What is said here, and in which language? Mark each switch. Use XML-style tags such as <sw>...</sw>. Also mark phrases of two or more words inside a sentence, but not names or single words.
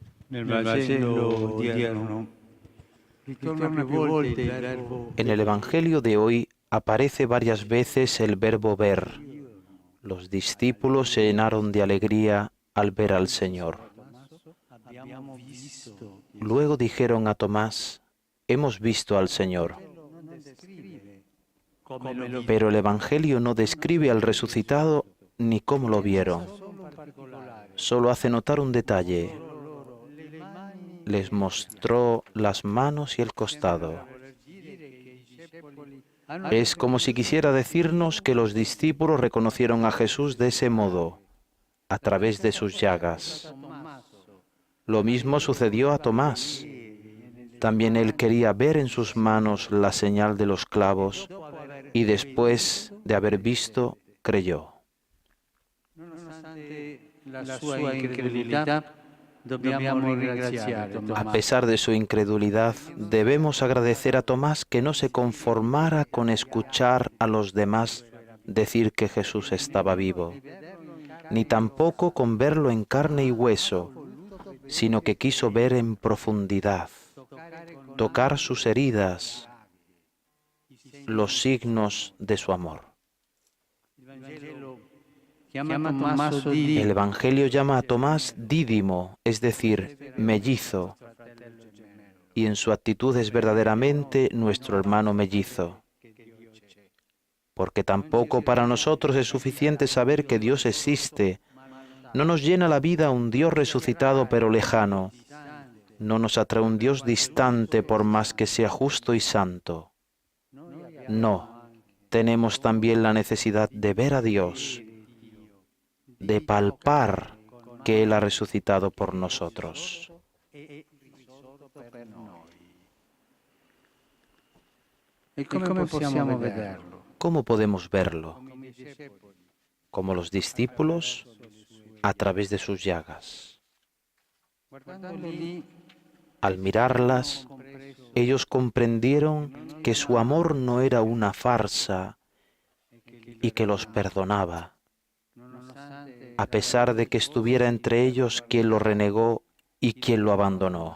<it>Nel Vangelo odierno ritorna più volte il verbo</it> <es>En el Evangelio de hoy aparece varias veces el verbo ver. Los discípulos se llenaron de alegría al ver al Señor.</es> <it>abbiamo visto.</it> <es>Luego dijeron a Tomás, hemos visto al Señor.</es> <it>Non descrive come lo</it> <es>Pero el Evangelio no describe al resucitado ni cómo lo vieron.</es> <it>solo un particolare.</it> <es>Solo hace notar un detalle.</es> <it>Le mani</it> <es>Les mostró las manos y el costado.</es> <it>dire che i discepoli</it> <es>Es como si quisiera decirnos que los discípulos reconocieron a Jesús de ese modo, a través de sus llagas. Lo mismo sucedió a Tomás. También él quería ver en sus manos la señal de los clavos y después de haber visto, creyó.</es> <it>nonostante la sua incredulità, dobbiamo ringraziare</it> <es>A</es> <it>Tommaso.</it> <es>pesar de su incredulidad, debemos agradecer a Tomás que no se conformara con escuchar a los demás decir que Jesús estaba vivo, ni tampoco con verlo en carne y hueso, sino que quiso ver en profundidad, tocar sus heridas, los signos de su amor.</es> <it>Il Vangelo chiama Tommaso di</it> <es>El Evangelio llama a Tomás Dídimo, es decir, mellizo, y en su actitud es verdaderamente nuestro hermano mellizo, porque tampoco para nosotros es suficiente saber que Dios existe. No nos llena la vida un Dios resucitado pero lejano, no nos atrae un Dios distante por más que sea justo y santo. No, tenemos también la necesidad de ver a Dios, de palpar que Él ha resucitado por nosotros.</es> <it>E come possiamo vederlo?</it> <es>¿Cómo podemos verlo? Como los discípulos, a través de sus llagas.</es> <it>Guardandoli</it> <es>Al mirarlas, ellos comprendieron que su amor no era una farsa y que los perdonaba, a pesar de que estuviera entre ellos quien lo renegó y quien lo abandonó.</es>